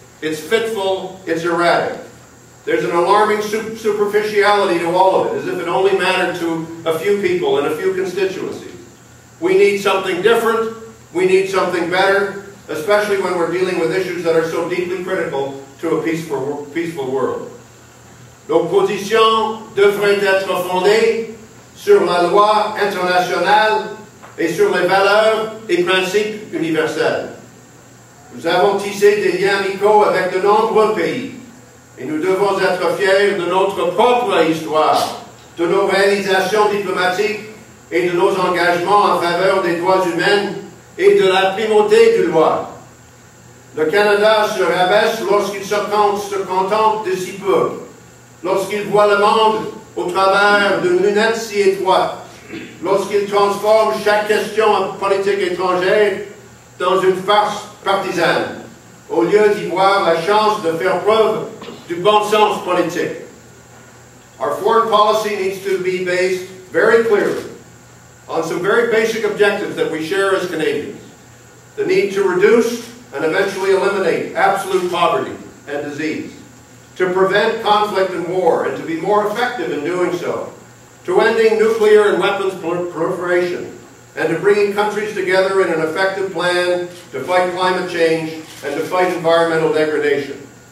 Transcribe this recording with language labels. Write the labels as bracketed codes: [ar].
[en] It's fitful, it's erratic. There's an alarming superficiality to all of it, as if it only mattered to a few people and a few constituencies. We need something different, we need something better, especially when we're dealing with issues that are so deeply critical to a peaceful world. [fr] Nos positions devraient être fondées sur la loi internationale et sur les valeurs et principes universels. Nous avons tissé des liens amicaux avec de nombreux pays. Et nous devons être fiers de notre propre histoire, de nos réalisations diplomatiques et de nos engagements en faveur des droits humains et de la primauté du loi. Le Canada se rabaisse lorsqu'il se contente de si peu, lorsqu'il voit le monde au travers d'une lunette si étroite, lorsqu'il transforme chaque question en politique étrangère dans une farce partisane, au lieu d'y voir la chance de faire preuve du bon sens politique. [en] Our foreign policy needs to be based very clearly on some very basic objectives that we share as Canadians. The need to reduce and eventually eliminate absolute poverty and disease, to prevent conflict and war and to be more effective in doing so, to ending nuclear and weapons proliferation, and to bringing countries together in an effective plan to fight climate change and to fight environmental degradation.